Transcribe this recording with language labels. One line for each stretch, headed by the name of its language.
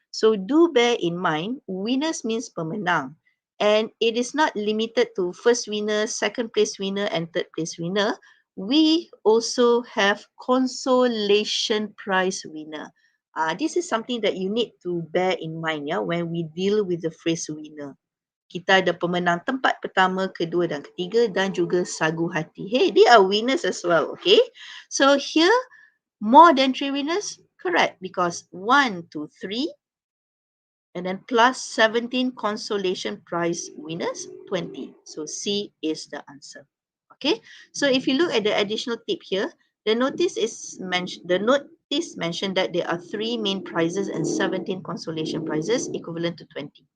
English: So do bear in mind, winners means pemenang. And it is not limited to first winner, second place winner, and third place winner. We also have consolation prize winner. This is something that you need to bear in mind, yeah, when we deal with the phrase winner.
Malay: Kita ada pemenang tempat pertama, kedua dan ketiga dan juga sagu hati.
English: Hey, they are winners as well, okay? So here, more than 3 winners, correct, because 1, 2, 3, and then plus 17 consolation prize winners, 20. So C is the answer, okay? So if you look at the additional tip here, the notice mentioned that there are 3 main prizes and 17 consolation prizes equivalent to 20.